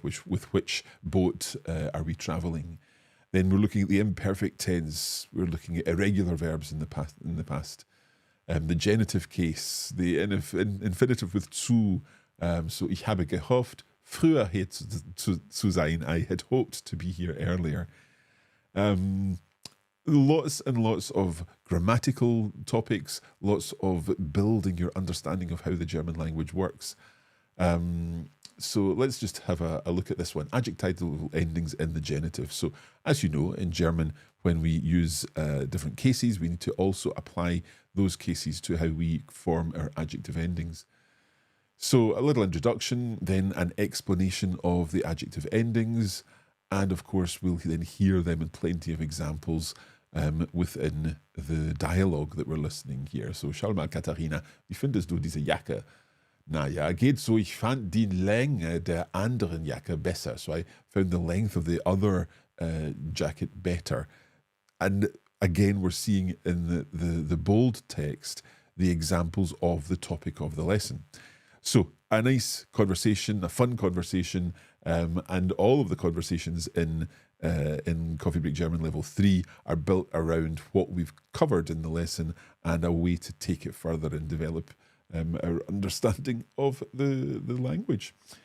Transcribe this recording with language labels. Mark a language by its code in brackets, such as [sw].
[en] With which boat are we traveling? Then we're looking at the imperfect tense. We're looking at irregular verbs in the past. The genitive case, the infinitive with zu. [de] So ich habe gehofft, früher hier zu sein. [en] I had hoped to be here earlier. Lots and lots of grammatical topics, lots of building your understanding of how the German language works. So let's just have a look at this one. Adjectival endings in the genitive. So as you know, in German, when we use different cases, we need to also apply those cases to how we form our adjective endings. So a little introduction, then an explanation of the adjective endings, and of course we'll then hear them in plenty of examples within the dialogue that we're listening here. [de] So schau mal, Katharina, wie findest du diese Jacke? Naja, geht so. Ich fand die Länge der anderen Jacke besser. [en] So I found the length of the other jacket better. And again, we're seeing in the bold text the examples of the topic of the lesson. So a nice conversation, a fun conversation, and all of the conversations in Coffee Break German Level 3 are built around what we've covered in the lesson and a way to take it further and develop our understanding of the language.